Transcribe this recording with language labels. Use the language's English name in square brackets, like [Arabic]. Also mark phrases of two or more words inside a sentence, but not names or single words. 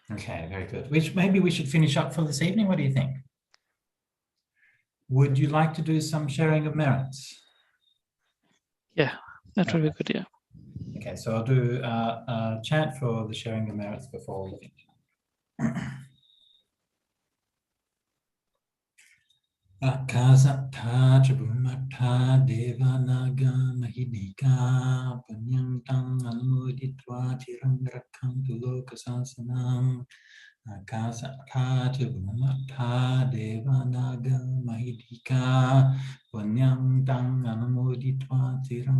[English] Maybe we should finish up for this evening. What do you think? would you like to do some sharing of merits? Yeah, that would be good. Yeah. Okay, so I'll do a chant for the sharing of merits before we finish. [Pali] Akasattha Chabhumattha Devanaga Mahidika Panyam Tang Anumoditva Tiram Rakhantu Lokasasanam Akasattha Chabhumattha Devanaga Mahidika Panyam Tang Anumoditva Tiram